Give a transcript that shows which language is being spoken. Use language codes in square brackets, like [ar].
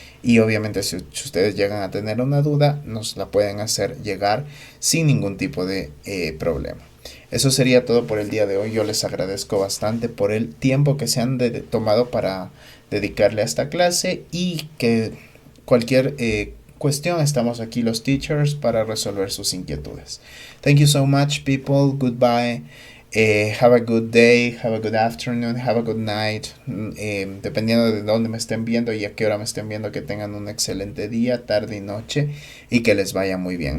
[es] Y obviamente si ustedes llegan a tener una duda, nos la pueden hacer llegar sin ningún tipo de problema. Eso sería todo por el día de hoy. Yo les agradezco bastante por el tiempo que se han tomado para dedicarle a esta clase y que cualquier cuestión, estamos aquí los teachers para resolver sus inquietudes. [en] Thank you so much, people. Goodbye. Have a good day, have a good afternoon, have a good night. [es] Dependiendo de dónde me estén viendo y a qué hora me estén viendo, que tengan un excelente día, tarde y noche y que les vaya muy bien.